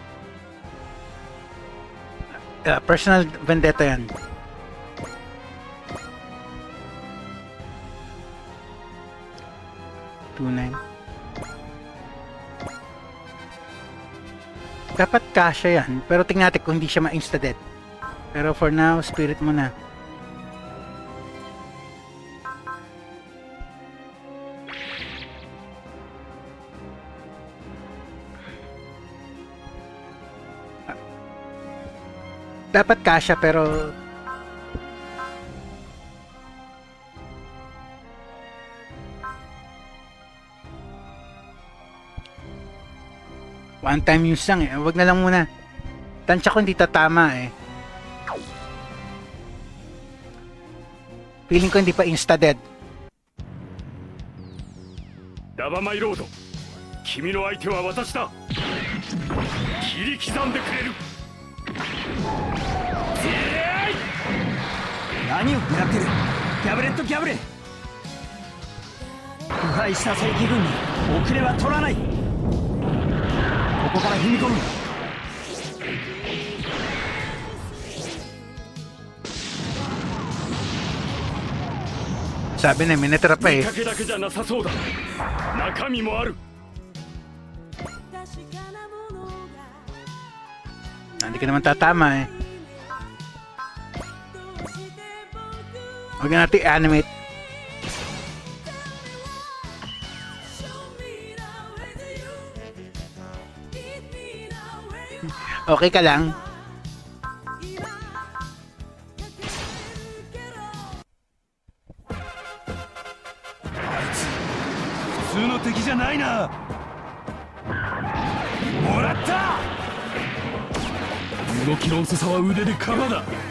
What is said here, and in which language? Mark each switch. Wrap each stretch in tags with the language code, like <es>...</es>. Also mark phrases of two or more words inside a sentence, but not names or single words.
<en>Personal vendetta yan.</en> <tl>Dapat kasya yan, pero tingnan natin kung hindi siya ma-insta-dead. Pero</tl> <en>for now,</en> <tl>spirit mo na. Dapat kasya pero</tl> <en>one time use</en> <tl>lang eh. Wag na lang muna. Tansya ko hindi tatama eh. Feeling ko hindi pa insta-dead.</tl> <ja>ラバマイロード、君の相手は私だ。切り刻んでくれる。何を狙ってる。ギャブレットギャブレ。腐敗した正規軍に遅れは取らない。ここから踏み込む。</ja> <tl>Sabi na, minatira pa eh.</tl> <ja>見かけだけじゃなさそうだ。中身もある。</ja> <tl>Hindi ka naman tatama eh. Huwag na natin animate. Okay ka lang?</tl> <ja>普通の敵じゃないな。もらった。動きの遅さは腕でカバーだ。</ja>